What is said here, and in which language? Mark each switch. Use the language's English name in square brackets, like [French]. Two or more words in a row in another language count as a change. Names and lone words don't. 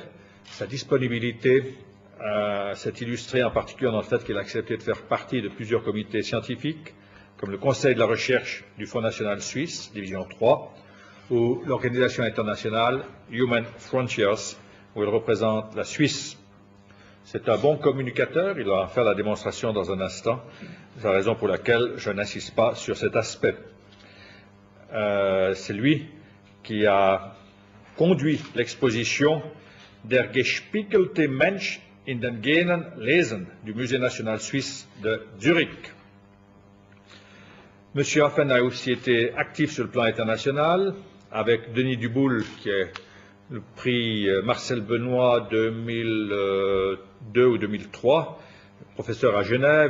[French] Sa disponibilité s'est illustrée en particulier dans le fait qu'il a accepté de faire partie de plusieurs comités scientifiques, comme le Conseil de la recherche du Fonds national suisse, division 3, ou l'organisation internationale Human Frontiers, où il représente la Suisse. C'est un bon communicateur, il va en faire la démonstration dans un instant. C'est la raison pour laquelle je n'insiste pas sur cet aspect. C'est lui qui a conduit l'exposition Der gespiegelte Mensch in den Genen lesen du Musée national suisse de Zurich. M. Haffen a aussi été actif sur le plan international avec Denis Duboul, qui est le prix Marcel Benoît 2002 ou 2003, professeur à Genève.